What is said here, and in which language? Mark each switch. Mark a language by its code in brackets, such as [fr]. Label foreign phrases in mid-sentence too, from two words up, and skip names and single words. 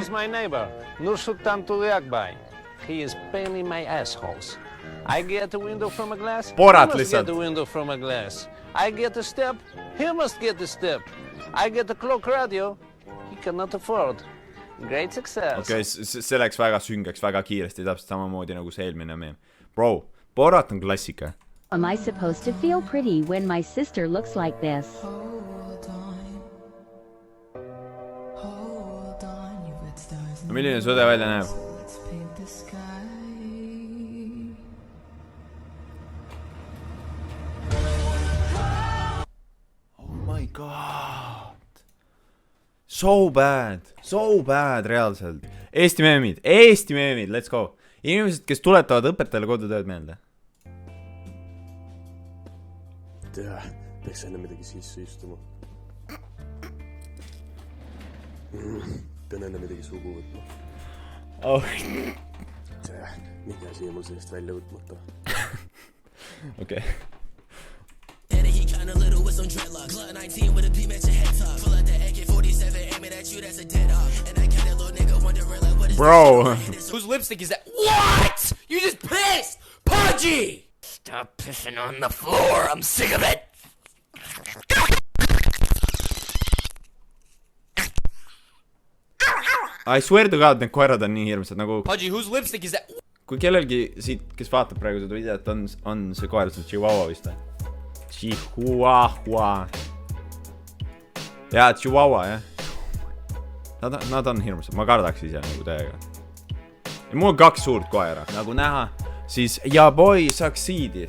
[en] is my neighbor, Nursultan Tuliakbay. He is paining my assholes. I get a window from a glass. Borat he must [et] lihtsalt. [en] get a window from a glass. I get a step. He must get a step. I get a clock radio. He cannot afford. Great success. [et] Okay, see läks väga süngeks, väga kiiresti, täpselt samamoodi nagu see eelmine meem. Bro, Borat on klassika. [en] Am I supposed to feel pretty when my sister looks like this? [et] No milline sõde välja näeb? [en] Oh my god. So bad reaalselt. [et] Eesti meemid, [en] let's go. [et] Inimesed, kes tuletavad õpetajale kodutööd meelde. Peaks enne midagi sisse istuma. Pean enne midagi sugu võtma. Oh. Mingi asi on mul sellest välja võtmata. [en] Okay. Bro. Whose lipstick is that? What? You just pissed! Pudgy! Stop pissing on the floor. I'm sick of it. I swear to God, [et] need koerad on nii hirmsad nagu... [en] Pudgy, whose lipstick is that? [et] Kui kellelgi siit, kes vaatab praegu seda videot, on see koer, see Chihuahua vist. Chihuahua. Jaa, Chihuahua, jah. Nad on hirmsad, ma kardaks ise nagu täiega. Ja mul on 2 suurt koera, nagu näha, siis ja [en] boy succeedis.